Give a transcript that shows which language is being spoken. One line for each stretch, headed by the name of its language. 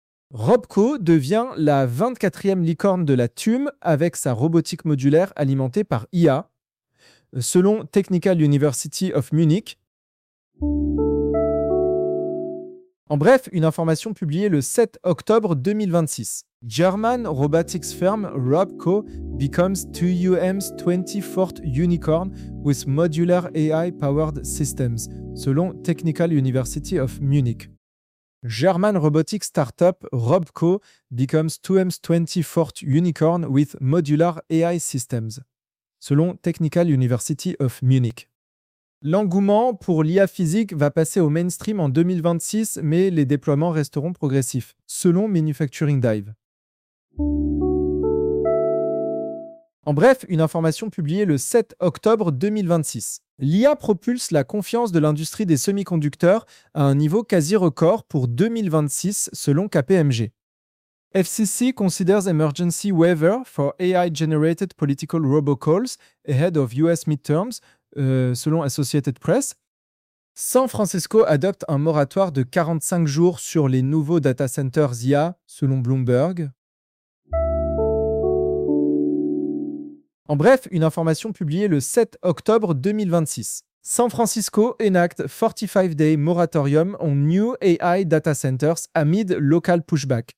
French: Robco devient la 24e licorne de la TUM avec sa robotique modulaire alimentée par IA, selon Technical University of Munich. En bref, une information publiée le 7 octobre 2026.
English: German robotics firm Robco becomes 2UM's 24th unicorn with modular AI-powered systems,
French: selon
English: Technical University of Munich. German robotics startup Robco becomes 2M's 24th unicorn with modular AI systems,
French: selon
English: Technical University of Munich.
French: L'engouement pour l'IA physique va passer au mainstream en 2026, mais les déploiements resteront progressifs, selon Manufacturing Dive. En bref, une information publiée le 7 octobre 2026. L'IA propulse la confiance de l'industrie des semi-conducteurs à un niveau quasi record pour 2026, selon KPMG.
English: FCC considers emergency waiver for AI-generated political robocalls ahead of US midterms,
French: selon
English: Associated Press.
French: San Francisco adopte un moratoire de 45 jours sur les nouveaux data centers IA, selon Bloomberg. En bref, une information publiée le 7 octobre 2026.
English: San Francisco enacte 45-day moratorium on new AI data centers amid local pushback.